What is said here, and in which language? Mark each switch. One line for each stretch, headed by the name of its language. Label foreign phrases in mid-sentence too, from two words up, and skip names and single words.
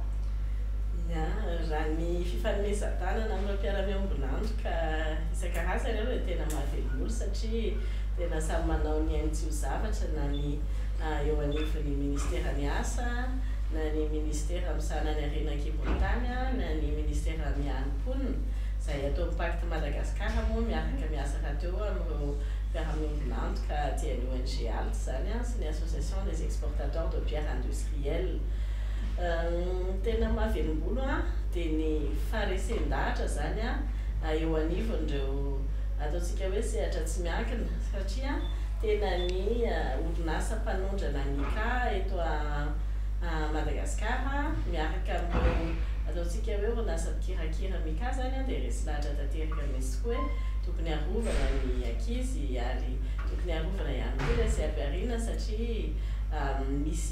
Malagasy: Raha ny fifanomezan-dalana amin'ny mpiara-miambonandro ka isan-karazany aloha tena mahavelon'olo satria tena samy manao ny ainy tsy ho zavatra na ny eo anivon'ny ministera-ny asa na ny ministera misana ny arenan-kibon'ny tany na ny ministera mihanim-ponina zay atao amin'ny Pacte Madagasikara moa miaraka miasa rahateo amin'ireo mpiara-miambonandro ka tian'ny ONG ALT zany sy ny
French: association des exportateurs de pierre industrielle.
Malagasy: Tena mahavelom-bolo de ny faharesen-dahatra zany eo anivon'ireo ataontsika hoe sehatra tsy miankina satria tena ny orinasa mpanondrana mika eto Madagasikara miaraka amin'ireo ataontsika hoe orinasa mikirakira mika zany a dia resy lahatra tanteraka misy koa hoe tokony arovana ny ankizy ary tokony arovana ihany koa resy ampiarina satria misy